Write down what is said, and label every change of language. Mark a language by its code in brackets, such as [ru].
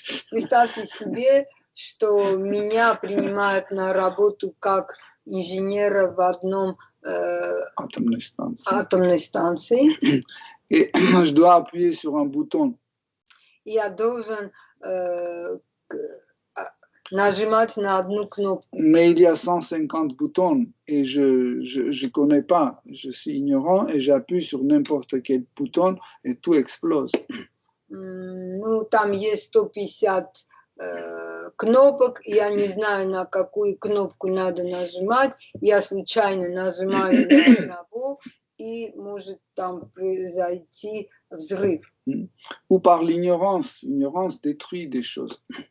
[ru] Представьте себе, что меня принимают на работу как инженера в одном атомной станции. [fr] Et je dois appuyer sur un bouton. [ru] Я должен нажимать на одну кнопку. [fr] Mais il y a 150 boutons et je connais pas, je suis ignorant et j'appuie sur n'importe quel bouton et tout explose. [ru] Ну, там есть 150 кнопок, я не знаю, на какую кнопку надо нажимать, я случайно нажимаю на одного, и может там произойти взрыв. [fr] Ou par l'ignorance, l'ignorance détruit des choses.